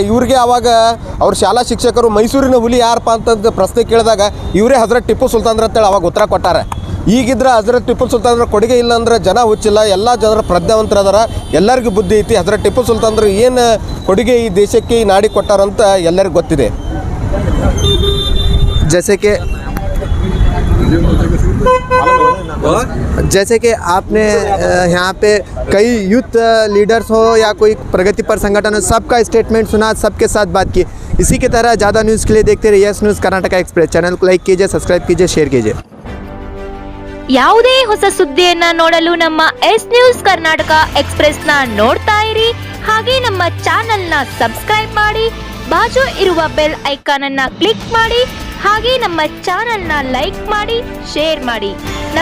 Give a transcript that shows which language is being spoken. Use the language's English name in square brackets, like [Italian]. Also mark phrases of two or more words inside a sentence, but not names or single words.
[Kannada] ಇವ್ರಿಗೆ ಆವಾಗ ಅವ್ರ ಶಾಲಾ ಶಿಕ್ಷಕರು ಮೈಸೂರಿನ ಹುಲಿ ಯಾರಪ್ಪ ಅಂತಂದು ಪ್ರಶ್ನೆ ಕೇಳಿದಾಗ ಇವರೇ ಹಜರತ್ ಟಿಪ್ಪು ಸುಲ್ತಾನ್ರ ಅಂತೇಳಿ ಅವಾಗ ಉತ್ತರ ಕೊಟ್ಟಾರೆ. ಈಗಿದ್ರೆ ಹಜರತ್ ಟಿಪ್ಪು ಸುಲ್ತಾನ್ರ ಕೊಡುಗೆ ಇಲ್ಲ ಅಂದ್ರೆ ಜನ ಹುಚ್ಚಿಲ್ಲ, ಎಲ್ಲ ಜನರ ಪ್ರಜ್ಞಾವಂತರದಾರ, ಎಲ್ಲರಿಗೂ ಬುದ್ಧಿ ಐತಿ. ಹಜರತ್ ಟಿಪ್ಪು ಸುಲ್ತಾನ್ರು ಏನು ಕೊಡುಗೆ ಈ ದೇಶಕ್ಕೆ ಈ ನಾಡಿ ಕೊಟ್ಟಾರಂತ ಎಲ್ಲರಿಗೂ ಗೊತ್ತಿದೆ. [Hindi] जैसे कि आपने यहाँ पे कई [English] youth leaders [Hindi] हो या कोई प्रगतिपर संगठन हो, सबका स्टेटमेंट सुना, सबके साथ बात की. इसी की तरह ज़्यादा न्यूज़ के लिए देखते रहिए यस न्यूज़ कर्नाटक एक्सप्रेस. चैनल को लाइक कीजिए, सब्सक्राइब कीजिए, शेयर कीजिए. [Kannada] ಯಾವುದೇ ಹೊಸ ಸುದ್ದಿಯನ್ನ ನೋಡಲು ನಮ್ಮ ಎಸ್ ನ್ಯೂಸ್ ಕರ್ನಾಟಕ ಎಕ್ಸ್ಪ್ರೆಸ್ ನ ನೋಡ್ತಾ ಇರಿ. ಹಾಗೆ ನಮ್ಮ ಚಾನೆಲ್ ನ ಸಬ್ಸ್ಕ್ರೈಬ್ ಮಾಡಿ, ಬಾಜು ಇರುವ [English] bell icon [Kannada] ಅನ್ನ ಕ್ಲಿಕ್ ಮಾಡಿ. ಹಾಗೆ ನಮ್ಮ ಚಾನೆಲ್ ನ ಲೈಕ್ ಮಾಡಿ, ಶೇರ್ ಮಾಡಿ.